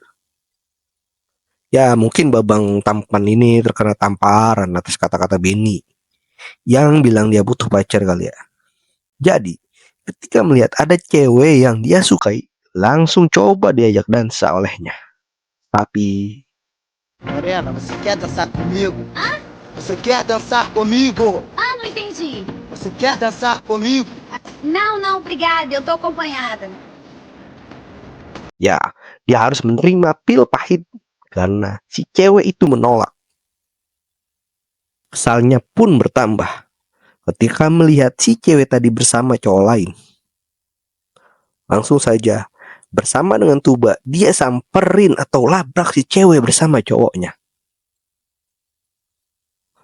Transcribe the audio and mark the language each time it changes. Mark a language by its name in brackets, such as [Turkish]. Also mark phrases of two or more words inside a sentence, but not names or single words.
[Indonesian] Ya, mungkin babang tampan ini terkena tamparan atas kata-kata Benny yang bilang dia butuh pacar kali ya. Jadi, ketika melihat ada cewek yang dia sukai, langsung coba diajak dansa olehnya. Tapi [Portuguese] Morena, você quer dançar comigo? Hã? Você quer dançar comigo? Ah, não entendi. Você quer dançar comigo? Não, não, obrigada, eu tô acompanhada. [Indonesian] ya, dia harus menerima pil pahit karena si cewek itu menolak. Kesalnya pun bertambah ketika melihat si cewek tadi bersama cowok lain. Langsung saja, bersama dengan tuba, dia samperin atau labrak si cewek bersama cowoknya.